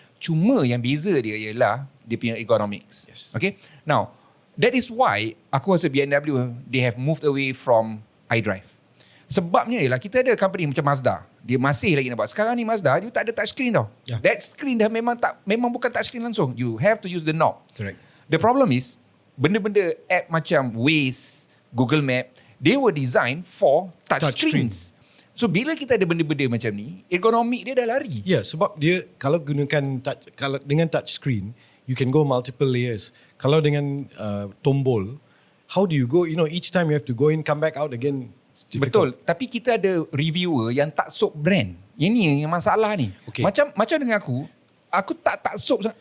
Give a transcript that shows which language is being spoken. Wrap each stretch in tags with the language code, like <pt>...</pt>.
<ms>Cuma yang beza dia ialah dia punya ergonomics.</ms> <en>Yes. Okay. Now, that is why aku rasa BMW they have moved away from iDrive.</en> <ms>Sebabnya ialah kita ada company macam Mazda. Dia masih lagi nak buat. Sekarang ni Mazda dia tak ada touch screen tau. That screen dah memang bukan touch screen langsung.</ms> <en>You have to use the knob. Correct. The problem is benda-benda app macam Waze, Google Map, they were designed for touch screens.</en> <ms>So bila kita ada benda-benda macam ni, ergonomik dia dah lari.</ms> <en>Sebab dia kalau dengan touch screen, you can go multiple layers. Kalau dengan tombol, how do you go? Each time you have to go in, come back out again.</en> <ms>Betul. Tapi kita ada reviewer yang tak sok brand. Yang ni yang masalah ni.</ms> <en>Okay.</en> <ms>Macam dengan aku tak sok.</ms>